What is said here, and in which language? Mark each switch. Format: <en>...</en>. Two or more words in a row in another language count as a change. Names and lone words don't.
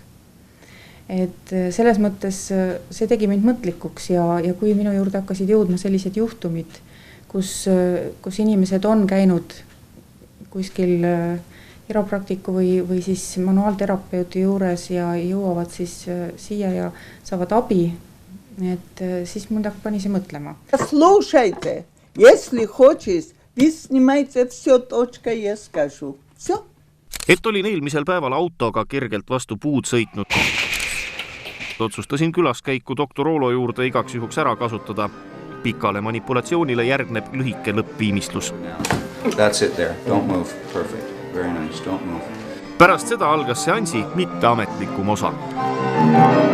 <et>Et selles mõttes see tegi mind mõtlikuks ja kui minu juurde hakkasid jõudma sellised juhtumid, kus inimesed on käinud kuskil kiropraktiku või siis manuaalterapeuti juures ja jõuavad siis siia ja saavad abi, et siis mul pani see mõtlema.</et> <ru>Слушайте, если хочешь, вы снимаете все, точка, я скажу. Все.</ru> <et>Et olin eelmisel päeval autoga kergelt vastu puud sõitnud. Otsustasin külaskäiku doktor Oolo juurde igaks juhuks ära kasutada. Pikale manipulatsioonile järgneb lühike lõppviimistlus.</et> <en>That's it there. Don't move. Perfect. Very nice. Don't move.</en> <et>Pärast seda algas seansi mitteametlikum osa.</et>